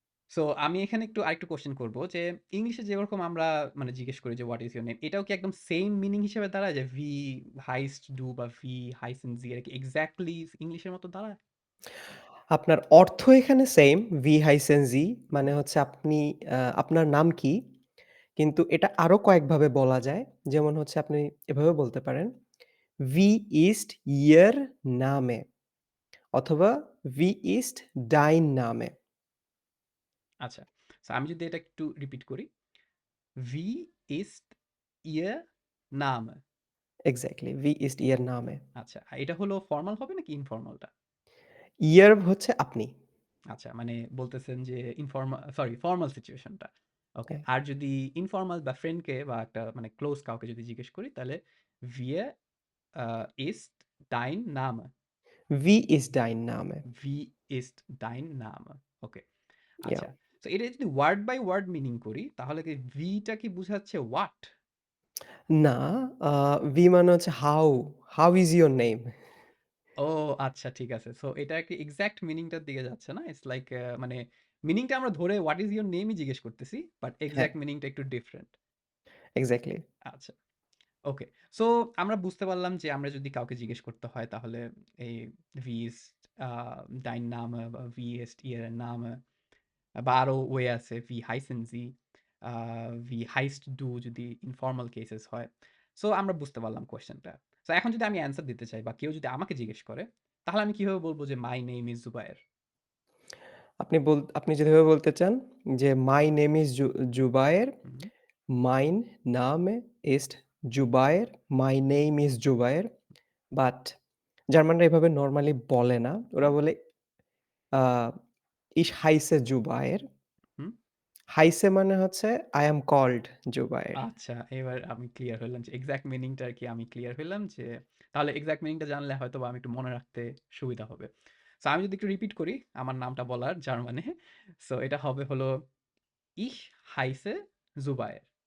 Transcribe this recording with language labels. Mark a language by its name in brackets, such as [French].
[Bangla] So আমি এখানে আরেকটু কোয়েশ্চেন করব যে ইংলিশে যেরকম আমরা মানে জিজ্ঞেস করি যে হোয়াট ইজ ইউর নেম, এটাও কি একদম সেম মিনিং হিসেবে দাঁড়ায় যে ভি হাইস্ট ডু বা ভি হাইসেন জি, এটা কি এক্স্যাক্টলি ইংলিশের মতো দাঁড়ায়? আপনার অর্থ এখানে সেইম, [German] "Wie heißen Sie?" [Bangla] মানে হচ্ছে আপনি আপনার নাম কি? কিন্তু এটা আরো কয়েকভাবে বলা যায়। যেমন হচ্ছে আপনি এভাবে বলতে পারেন, [German] "Wie ist Ihr Name?" অথবা "Wie ist dein Name?" [Bangla] আচ্ছা, সো আমি যদি এটা একটু রিপিট করি, ভি ইস্ট ইয়ে নাম। [German] এক্সাক্টলি, "Wie ist Ihr Name?" [Bangla] আচ্ছা, এটা হলো ফর্মাল হবে নাকি ইনফর্মালটা? Ihr হচ্ছে আপনি। আচ্ছা, মানে বলতেছেন যে সরি ফর্মাল সিচুয়েশনটা। ওকে। হ্যাঁ। আর যদি ইনফর্মাল বা ফ্রেন্ডকে বা একটা মানে ক্লোজ কাউকে যদি জিজ্ঞেস করি তাহলে [German] "Wir ist dein Name?" "Wie ist dein Name?" "Wie ist dein Name?" [Bangla] ওকে। ইয়া আচ্ছা। সো এটা যদি ওয়ার্ড বাই ওয়ার্ড মিনিং করি তাহলে কি "vi" টা কি বুঝাচ্ছে "what"? [English] না, আ "Wie" মানে হচ্ছে how, "How is your name?" [Bangla] ও আচ্ছা, ঠিক আছে। সো এটা কি এক্সাক্ট মিনিংটার দিকে যাচ্ছে না? ইটস লাইক মানে মিনিংটা আমরা ধরে "হোয়াট ইস ইউর নেম" ই জিজ্ঞেস করতেছি। বাট হ্যাঁ, এক্সাক্ট মিনিংটা একটু ডিফারেন্ট। এক্সাক্টলি। আচ্ছা। ওকে। সো আমরা বুঝতে পারলাম যে আমরা যদি কাউকে জিজ্ঞেস করতে হয় তাহলে এই [German] "Wie ist dein Name?" [Bangla] বা [German] "Wie ist Ihr Name?" বা আরো ওয়ে আছে "Wie heißen Sie?" [Bangla] আ [German] "Wie heißt du?" [Bangla] যদি ইনফর্মাল কেসেস হয়। সো আমরা বুঝতে পারলাম কোয়েশ্চেনটা। সো এখন যদি আমি অ্যান্সার দিতে চাই বা কেউ যদি আমাকে জিজ্ঞেস করে, তাহলে আমি কিভাবে বলব যে [English] "My name is Zubair?" [Bangla] আপনি যেভাবে বলতে চান যে, [English] "My name is Jubair. [Bangla] Hmm, [German] Mein Name ist Jubair. [English] My name is Jubair." [Bangla] But জার্মানরা এভাবে নরমালি বলে না। ওরা হুম, [German] বলে আ "Ich heiße Jubair." [Bangla] হুম। হাইসে মানে হচ্ছে [English] "I am called Jubair." [Bangla] আচ্ছা, এবার আমি ক্লিয়ার হলাম যে এক্সাক্ট মিনিংটা আরকি আমি ক্লিয়ার হইলাম যে তাহলে এক্সাক্ট মিনিংটা জানলে হয়তোবা আমি একটু মনে রাখতে সুবিধা হবে। সো আমি যদি একটু রিপিট করি আমার নামটা বলার জার্মানে। সো এটা হবে হলো [German] Ich heiße Zubair.